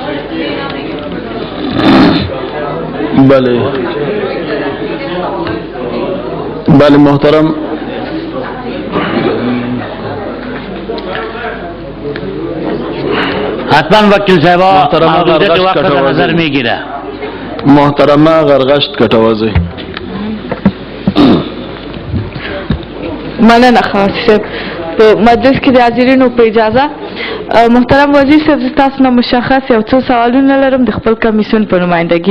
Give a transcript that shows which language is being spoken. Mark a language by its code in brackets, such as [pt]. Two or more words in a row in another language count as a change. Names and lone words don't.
[fa] بله محترم حتما وکیل صاحبا محدودیت وقت در نظر میگیره. محترمه غرغشت کټوازی. [ps] مننه خاص صاحب. په مجلس کې د حاضرینو په اجازه محترم وزیر صاحب زه تاسو نه مشخص یو څو سوالونه لرم د خپل کمیسیون په نمایندګي.